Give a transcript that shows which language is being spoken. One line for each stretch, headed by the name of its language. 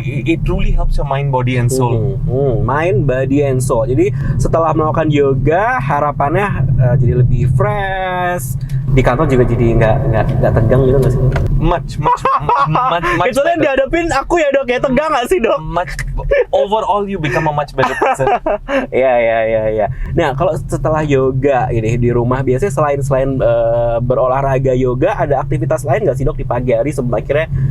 English: It truly helps your mind, body, and soul. Mind, body, and soul.
Indonesian: Jadi setelah melakukan yoga, harapannya jadi lebih fresh. Di kantor juga jadi nggak tegang gitu nggak sih?
English: Much
Indonesian: Kecuali yang dihadapin aku ya dok, ya tegang nggak sih dok?
English: Overall you become a much better person.
Indonesian: Iya. Nah kalau setelah yoga ini di rumah biasanya selain berolahraga yoga, ada aktivitas lain nggak sih dok di pagi hari sebelum akhirnya